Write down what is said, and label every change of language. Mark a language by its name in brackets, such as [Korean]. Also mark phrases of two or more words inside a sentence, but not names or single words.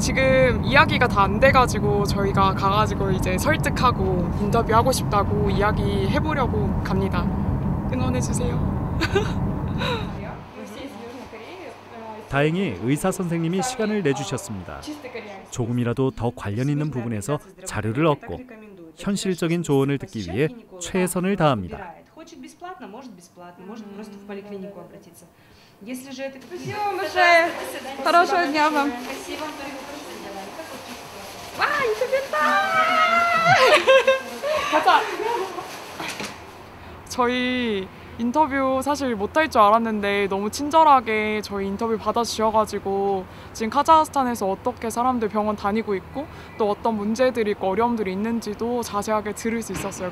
[Korean] 지금 이야기가 다 안 돼가지고 저희가 가가지고 이제 설득하고 인터뷰하고 싶다고 이야기 해보려고 갑니다. 응원해주세요. 다행히 의사 선생님이 시간을 내주셨습니다. 조금이라도 더 관련 있는 부분에서 자료를 얻고 현실적인 조언을 듣기 위해 최선을 다합니다. [Russian] Хорошего дня вам. [Korean] 와, 가자. 저희 인터뷰 사실 못할 줄 알았는데 너무 친절하게 저희 인터뷰 받아주셔가지고 지금 카자흐스탄에서 어떻게 사람들 병원 다니고 있고 또 어떤 문제들이 있고 어려움들이 있는지도 자세하게 들을 수 있었어요.